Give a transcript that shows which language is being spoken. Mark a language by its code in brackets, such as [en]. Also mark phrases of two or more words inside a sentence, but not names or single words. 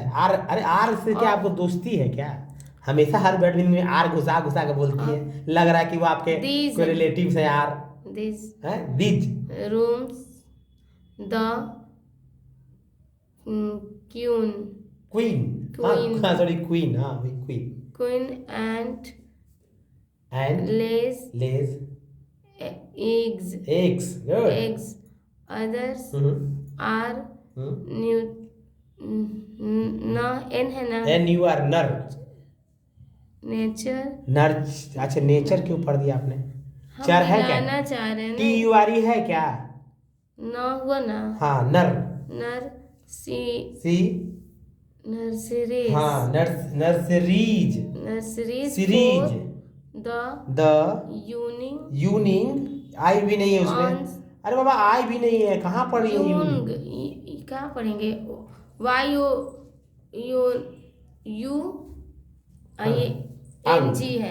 [hi] आर, अरे आर से क्या आपको दोस्ती है क्या? हमेशा हर वर्ड में आर घुसा घुसा के बोलती है, लग रहा है कि वो आपके कोई रिलेटिव्स हैं यार। [en] दिस [hi] है दिज [en] rooms the queen क्वीन। Queen. [hi] हाँ सॉरी क्वीन, हाँ वही क्वीन। [en] queen and लेज। eggs. Eggs. Good. Eggs. Others are new. [hi] न एन है ना, [en] NU आर नर। नेचर। नर। [hi] अच्छा नेचर क्यों पढ़ दिया आपने? हम चर है क्या? मिलाना चाह रहे हैं ना, TURE है क्या? न हुआ ना। हाँ नर। [en] नर सी। नर्सरीज। [hi] हाँ नर्सरीज। [en] नर्सरीज सीरीज। द [hi] यूनिंग। आई भी नहीं है उसमें। अरे बाबा आई भी नहीं है, कहाँ पढ़ रही है यूंग। कहाँ पढ़ेंगे? वायु यू यू ये NG है।